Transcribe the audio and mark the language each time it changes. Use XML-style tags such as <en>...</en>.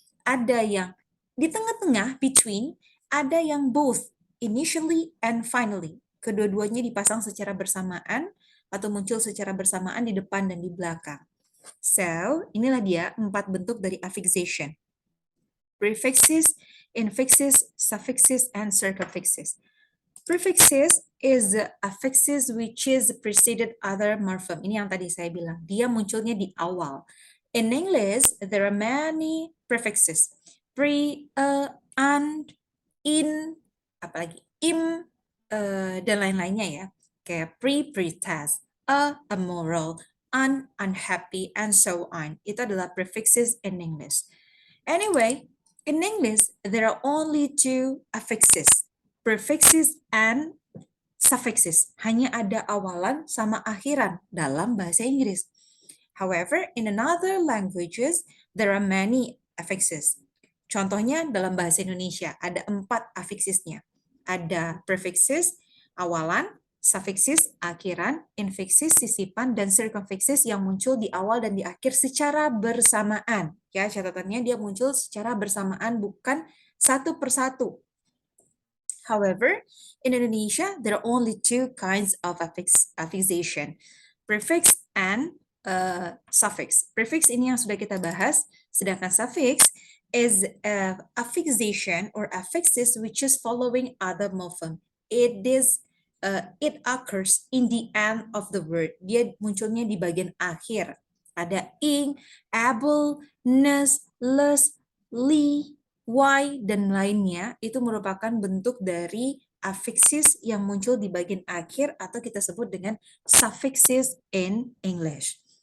<id>Ada yang di tengah-tengah, between, ada yang both,</id> <en>initially and finally.</en> <id>Kedua-duanya dipasang secara bersamaan atau muncul secara bersamaan di depan dan di belakang. So, inilah dia 4 bentuk dari affixation.</id> <en>Prefixes, infixes, suffixes, and circumfixes. Prefixes is affixes which is preceded other morpheme.</en> <id>Ini yang tadi saya bilang, dia munculnya di awal.</id> <en>In English, there are many prefixes.</en> <id>Pre, and, in, apalagi im, dan lain-lainnya ya. Kayak pre-test, amoral, unhappy, and so on. Itu adalah prefixes in English.</id> <en>Anyway, in English, there are only 2 affixes, prefixes and suffixes.</en> <id>Hanya ada awalan sama akhiran dalam bahasa Inggris.</id> <en>However, in another languages, there are many affixes.</en> <id>Contohnya dalam bahasa Indonesia, ada 4 affixesnya. Ada prefixes, awalan, suffixes, akhiran, infixes, sisipan, dan circumfixes yang muncul di awal dan di akhir secara bersamaan. Ya, catatannya dia muncul secara bersamaan, bukan satu persatu.</id> <en>However, in Indonesia, there are only 2 kinds of affixation, prefix and suffix.</en> <id>Prefix ini yang sudah kita bahas, sedangkan</id> <en>suffix is affixation or affixes which is following other morpheme. It occurs in the end of the word.</en> <id>Dia munculnya di bagian akhir. Ada ing, able, ness, less, li, y, dan lainnya. Itu merupakan bentuk dari affixes yang muncul di bagian akhir atau kita sebut dengan suffixes in English.</id>